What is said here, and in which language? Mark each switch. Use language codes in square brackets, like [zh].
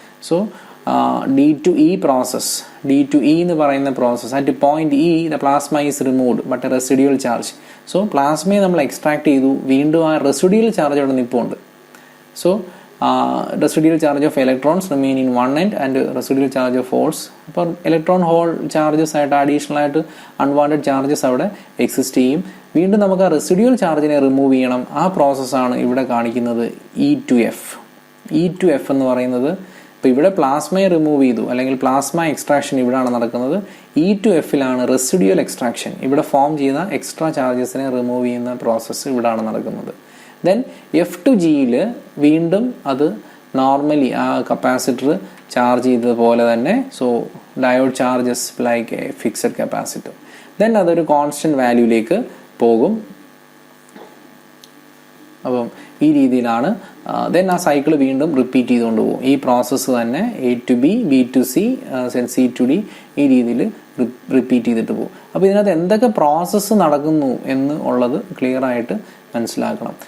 [en] so D to E process, D to E [ml] എന്ന് പറയുന്ന [en] Process, at point E the plasma is removed but a residual charge. [ml] So പ്ലാസ്മയെ നമ്മൾ extract ചെയ്തു, വീണ്ടും ആ residual charge അവിടെ നിൽപ്പുണ്ട്. So [en] residual charge of electrons remain in one end and residual charge of holes. [ml] അപ്പോൾ electron hole charges ആയിട്ട് additional ആയിട്ട് unwanted charges അവിടെ എക്സിസ്റ്റ് ചെയ്യും. വീണ്ടും നമുക്ക് ആ റെസിഡ്യൂവൽ ചാർജിനെ റിമൂവ് ചെയ്യണം. ആ പ്രോസസ്സാണ് ഇവിടെ കാണിക്കുന്നത് E2F. E2F എന്ന് പറയുന്നത് ഇപ്പോൾ ഇവിടെ പ്ലാസ്മയെ റിമൂവ് ചെയ്തു അല്ലെങ്കിൽ പ്ലാസ്മ എക്സ്ട്രാക്ഷൻ ഇവിടെയാണ് നടക്കുന്നത്. E2Fലാണ് റെസിഡ്യൂവൽ എക്സ്ട്രാക്ഷൻ. ഇവിടെ ഫോം ചെയ്യുന്ന എക്സ്ട്രാ ചാർജസിനെ റിമൂവ് ചെയ്യുന്ന പ്രോസസ്സ് ഇവിടെയാണ് നടക്കുന്നത്. ദെൻ F2Gയിൽ വീണ്ടും അത് നോർമലി ആ കപ്പാസിറ്റർ ചാർജ് ചെയ്തതുപോലെ തന്നെ, [en] So diode charges like a fixed capacitor. [ml] Then അതൊരു കോൺസ്റ്റന്റ് വാല്യൂയിലേക്ക് പോകും. അപ്പം ഈ രീതിയിലാണ് ദെൻ ആ സൈക്കിൾ വീണ്ടും റിപ്പീറ്റ് ചെയ്തുകൊണ്ട് പോകും. ഈ പ്രോസസ്സ് തന്നെ A to B, B to C, C to D ഈ രീതിയിൽ റിപ്പീറ്റ് ചെയ്തിട്ട് പോകും. അപ്പോൾ ഇതിനകത്ത് എന്തൊക്കെ പ്രോസസ്സ് നടക്കുന്നു എന്ന് ഉള്ളത് ക്ലിയർ ആയിട്ട് മനസ്സിലാക്കണം.